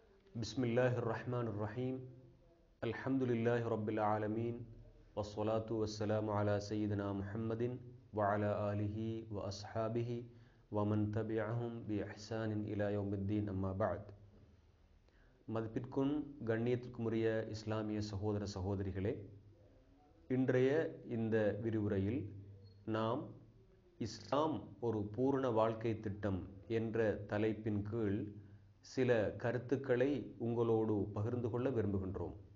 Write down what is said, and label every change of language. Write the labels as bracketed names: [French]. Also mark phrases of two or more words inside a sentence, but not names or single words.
[Arabic] بسم الله الرحمن الرحيم. الحمد لله رب العالمين. والصلاة والسلام على سيدنا محمد وعلى آله وأصحابه ومن تبعهم بإحسان إلى يوم الدين أما بعد. [Tamil] மதிப்பிற்கும் கண்ணியத்திற்கும் உரிய இஸ்லாமிய சகோதர சகோதரிகளே, இன்றைய இந்த விரிவுரையில் நாம் இஸ்லாம் ஒரு பூரண வாழ்க்கை திட்டம் என்ற தலைப்பின் கீழ் சில கருத்துக்களை உங்களோடு பகிர்ந்து கொள்ள விரும்புகின்றோம்.